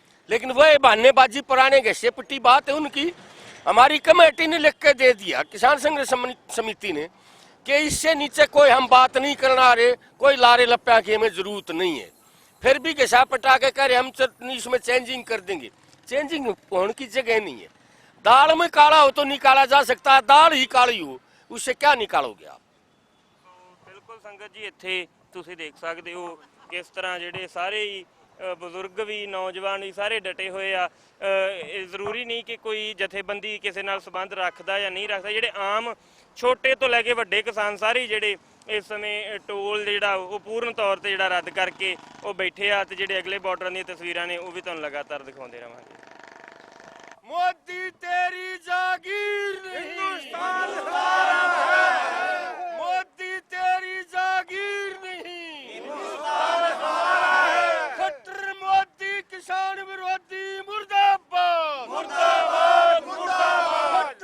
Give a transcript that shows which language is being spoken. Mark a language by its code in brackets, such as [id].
[hi] लेकिन वह बहानेबाजी पुराने घसे पिट्टी बात है उनकी। हमारी कमेटी ने लिख के दे दिया, किसान संघर्ष समिति ने, कि इससे नीचे कोई हम बात नहीं करना रहे, कोई लारे लप्पा की हमें जरूरत नहीं है। फिर भी घसा पटा के कह रहे हम इसमें चेंजिंग कर देंगे। चेंजिंग होने की जगह नहीं है। दाल में काला हो तो निकाला जा सकता है, दाल ही काली हो उससे क्या निकालोगे आप। [pa] ਬਿਲਕੁਲ ਸੰਗਤ ਜੀ, ਇੱਥੇ ਤੁਸੀਂ ਦੇਖ ਸਕਦੇ ਹੋ ਕਿਸ ਤਰ੍ਹਾਂ ਜਿਹੜੇ ਸਾਰੇ ਹੀ ਬਜ਼ੁਰਗ ਵੀ ਨੌਜਵਾਨ ਵੀ ਸਾਰੇ ਡਟੇ ਹੋਏ ਆ। ਇਹ ਜ਼ਰੂਰੀ ਨਹੀਂ ਕਿ ਕੋਈ ਜਥੇਬੰਦੀ ਕਿਸੇ ਨਾਲ ਸੰਬੰਧ ਰੱਖਦਾ ਜਾਂ ਨਹੀਂ ਰੱਖਦਾ। ਜਿਹੜੇ ਆਮ ਛੋਟੇ ਤੋਂ ਲੈ ਕੇ ਵੱਡੇ ਕਿਸਾਨ ਸਾਰੇ ਜਿਹੜੇ ਇਸ ਸਮੇਂ ਟੋਲ ਜਿਹੜਾ ਉਹ ਪੂਰਨ ਤੌਰ ਤੇ ਜਿਹੜਾ ਰੱਦ ਕਰਕੇ ਉਹ ਬੈਠੇ ਆ, ਤੇ ਜਿਹੜੇ ਅਗਲੇ ਬਾਰਡਰਾਂ ਦੀਆਂ ਤਸਵੀਰਾਂ ਨੇ ਉਹ ਵੀ ਤੁਹਾਨੂੰ ਲਗਾਤਾਰ ਦਿਖਾਉਂਦੇ ਰਹਾਂਗੇ। [hi] मोदी तेरी जागीर नहीं, हिंदुस्तान मोदी तेरी जागीर नहीं, हिंदुस्तान खट्टर मोदी किसान विरोधी मुर्दाबाद, मुर्दाबाद, मुर्दाबाद।